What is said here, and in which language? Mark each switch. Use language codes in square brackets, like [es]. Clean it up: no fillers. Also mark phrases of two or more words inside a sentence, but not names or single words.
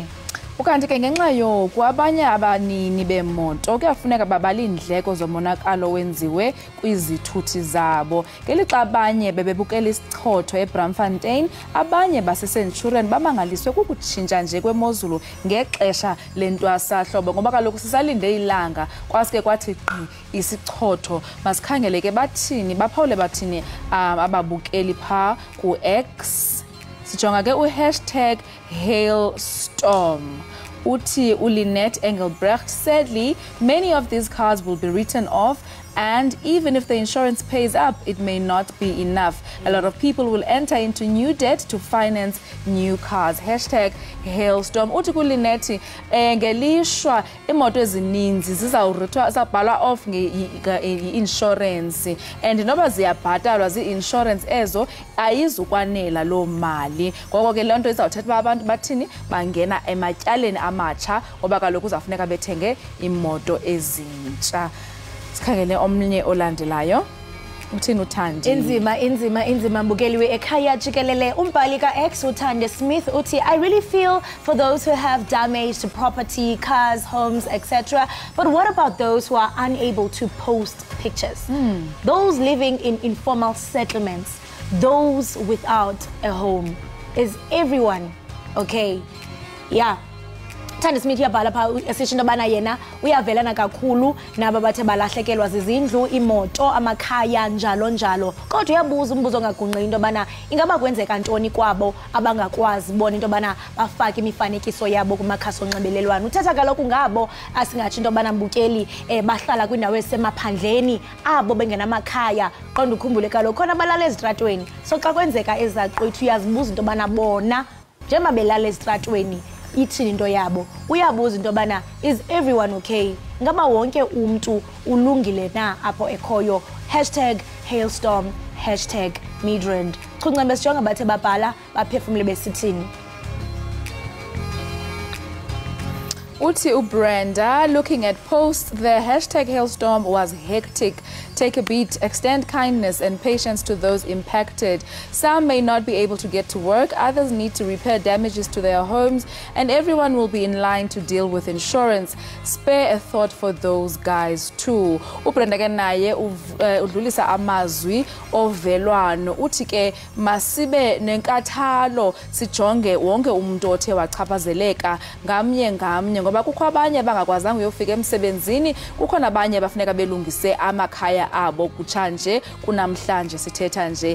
[xh] ukanti ke ngenxa yoku abanye abanini bemoto kuyafuneka babala iindleko zomonakalo wenziwe kwizithuthi zabo ngelixa abanye bebebukela isichotho eBramfontein abanye baseCenturion bamangaliswe kukutshintsha nje kwemozulu ngexesha lentwasahlobo ngoba kaloku sisalinde ilanga kwasike kwathi isichotho masikhangele ke bathini baphawule bathini ababukeli pha ku-X sijonga ke [en] #hailstorm uthi uLynette Engelbrecht sadly many of these cars will be written off and even if the insurance pays up it may not be enough a lot of people will enter into new debt to finance new cars [xh] #hailstorm uthi kuLynette ngelishwa imoto ezininzi zizabhalwa off nge-insurance and noba ziyabhatalwa zi-insurance ezo ayizukwanela loo mali ngoko ke loo nto izawuthetha uba abantu bathini bangena ematyaleni amatsha ngoba kaloku uzawufuneka bethenge imoto ezintsha sikhangele omnye olandelayo uthini uthandi inzima mbukeli we-Ekhaya Jikelele umbhali ka-X uThande Smith uthi [en] I really feel for those who have damage to property, cars, homes, etc. But what about those who are unable to post pictures? Those living in informal settlements, those without a home. Is everyone okay? Yeah. [xh] Thandi Smith yabhala pha esisho into yobana yena uyavelana kakhulu naba bathe balahlekelwa zizindlu, imoto, amakhaya njalo njalo. Kodwa uyabuza umbuzo ongagungqi into yobana ingaba kwenzeka ntoni kwabo abangakwazi bona into yobana bafake imifanekiso yabo kumakhasi onxibelelwano. Uthetha kaloku ngabo asingatsho into yobana mbukeli bahlala kwindawo esemaphandleni abo bengenamakhaya. Qonda ukhumbule kaloku khona balala ezitratweni. So xa kwenzeka ezaqwethu uyazibuza into yobana bona njengoba belala ezitratweni ithini into yabo. Uyabuza into yobana [en] is everyone okay? [xh] Ngaba wonke umntu ulungile na apho ekhoyo? #hailstorm #midrand. Chunce besijonga bathe babhala baphefumule besithini. [en] Uti Brenda, looking at posts, the #hailstorm was hectic. Take a beat, extend kindness and patience to those impacted. Some may not be able to get to work, others need to repair damages to their homes, and everyone will be in line to deal with insurance. Spare a thought for those guys too. [xh] Ubrenda ke naye udlulisa amazwi ovelwano. Uthi ke masibe nenkathalo sijonge wonke umuntu othe wachaphazeleka ngamnye ngoba kukho abanye bangakwazanga uyofika emsebenzini, kukho nabanye bafuneka belungise amakhaya abo kutshanje kunamhlanje sithetha nje.